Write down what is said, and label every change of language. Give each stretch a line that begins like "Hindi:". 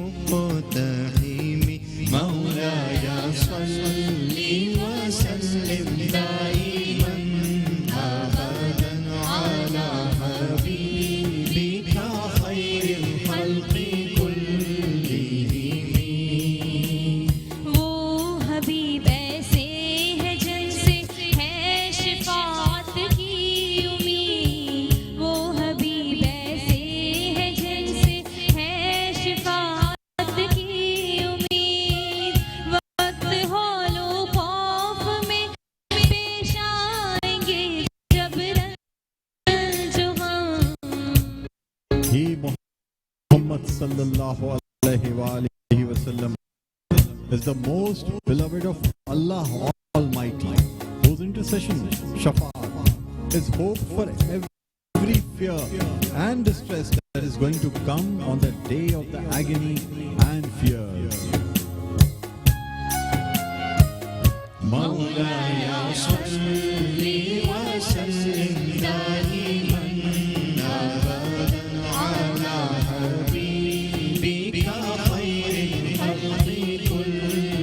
Arabic: مقتحم مولاي صل وسلم دائما أبدا على حبيبك خير الخلق كلهم.
Urdu: وہ حبیب ایسے ہے جن سے ہے شفاعت کی امید، وہ حبیب ایسے ہے جن سے ہے شفاعت کی امید، وقت ہول و خوف میں پیش آئیں گے جب رنج و غم.
English: He Muhammad sallallahu alaihi wa alihi wasallam is the most beloved of Allah Almighty, whose intercession, shafa'at, is hope for every fear and distress that is going to come on the day of the agony and fears.
Arabic: مولاي صل وسلم دائما أبدا على حبيبك خير الخلق كلهم.